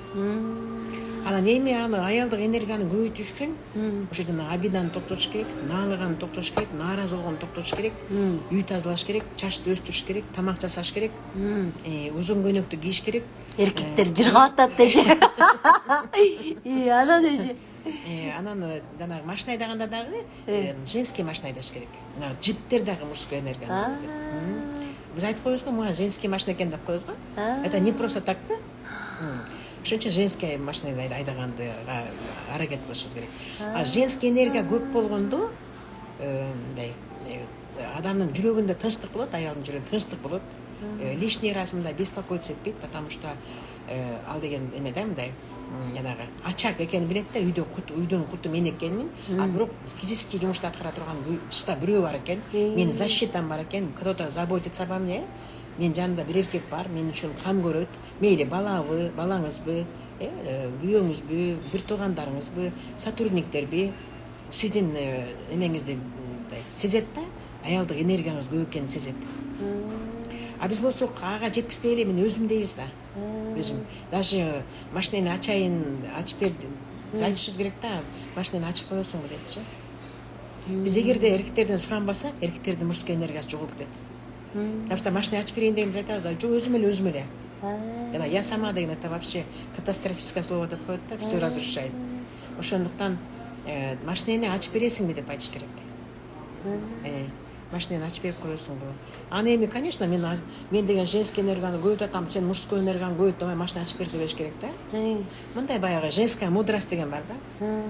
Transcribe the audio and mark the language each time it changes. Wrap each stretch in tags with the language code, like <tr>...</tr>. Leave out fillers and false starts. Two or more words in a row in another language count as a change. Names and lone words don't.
<ky>Анан эми аны аялдык энергияны көбөйтүш үчүн ошо жана обиданы токтотуш керек, наалыганы токтотуш керек, нааразы болгону токтотуш керек, үй тазалаш керек, чачты өстүрүш керек, тамак жасаш керек, узун көйнөктү кийиш керек. Эркектер жыргап атат эже. Анан эже. Анан жанагы машина айдаганда дагы женский машина айдаш керек. Мына джиптер дагы мужской энергия. Биз айтып коебуз го, мага женский машина экен деп коебуз го.</ky> <ru>Это не просто так да.</ru> <ky>Ошон үчүн женский машина айдаганды аракет кылышыбыз керек. Женский энергия көп болгондо мындай адамдын жүрөгүндө тынчтык болот, аялдын жүрөгүндө тынчтык болот.</ky> <ru>Лишний раз мындай беспокоиться этпейт, потому что</ru> <ky>ал деген эме да мындай жанагы ачак экенин билет да, үйдүн куту мен экенмин, бирок физический жумушту аткара турган тышта бирөө бар экен, менин защитам бар экен,</ky> <ru>кто-то заботится обо мне,</ru> <ky>менин жанымда бир эркек бар, мен үчүн кам көрөт, мейли балаңызбы, күйөөңүзбү, бир туугандарыңызбы, сотрудниктерби, сиздин эмеңизди сезет да, аялдык энергияңыз көп экенин сезет. Биз болсок ага жеткизбей эле мен өзүм дейбиз да. Өзүм. Даже машинени ачып берди. Биз айтышыбыз керек да, машинени ачып коесуңбу депчи. Биз эгерде эркектерден суранбасак, эркектердин мужской энергиясы жоголуп кетет.</ky> <ru>Потому что</ru> <ky>машина ачып берейин дегенде айтабыз да, жок өзүм эле.</ky> <ru>Жана я сама деген это вообще катастрофическое слово</ru> <ky>деп коет да,</ky> <ru>все разрушает.</ru> <ky>Ошондуктан машинени ачып бересиңби деп айтыш керек. Машинени ачып берип коесуңбу. Аны эми, конечно, мен деген женский энергияны көбөйтүп атам, сен мужской энергияны көбөйт демей машина ачып бер дебеш керек да. Мындай баягы</ky> <ru>женская мудрость</ru> <ky>деген бар да.</ky>